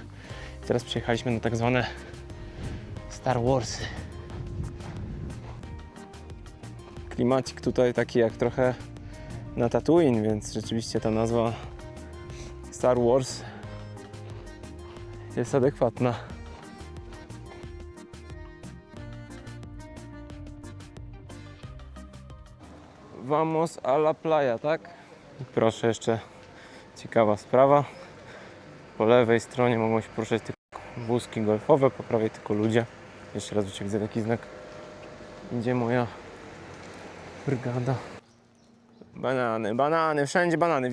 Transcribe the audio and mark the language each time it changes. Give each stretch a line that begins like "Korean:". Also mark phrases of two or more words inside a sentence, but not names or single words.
Polish: I teraz przyjechaliśmy na tak zwane Star Warsy. Klimacik tutaj taki jak trochę na Tatooine, więc rzeczywiście ta nazwa Star Wars jest adekwatna.
Spanish: Vamos a la playa,
Polish: tak? I proszę, jeszcze ciekawa sprawa. Po lewej stronie mogą się poruszać tylko wózki golfowe, po prawej tylko ludzie. Jeszcze raz widzę taki znak. Idzie moja brygada. Banany, banany, wszędzie banany.